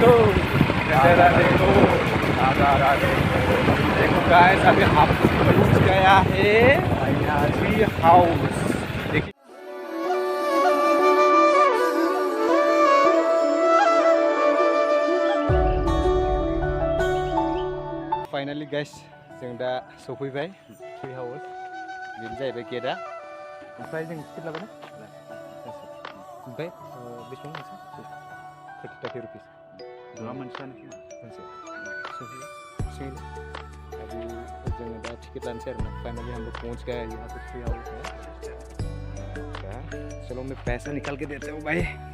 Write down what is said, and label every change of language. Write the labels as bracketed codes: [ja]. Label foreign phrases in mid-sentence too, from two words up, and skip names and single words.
[hi] देखो नज़ारा देखो। देखो गाइस अभी हम पहुंच गया है [en] tree house. [hi] देखिए फाइनली गाइस [brx] जों दा सफैबाय [en] tree house. [brx] बेनो जाहैबाय गेटआ। ओमफ्राय जों टिकेट लाबाय ना? ओमफ्राय बेसेबां मोनसे? 30 रुपीस। नङा मोनसेयानो खोमा। मोनसे सही अभी जो दा टिकट लानोसै आरो ना। [hi] फाइनली हम लोग पहुंच गए हैं यहाँ पे [en] tree house [hi] है। अच्छा चलो मैं पैसा निकाल के देता हूँ भाई।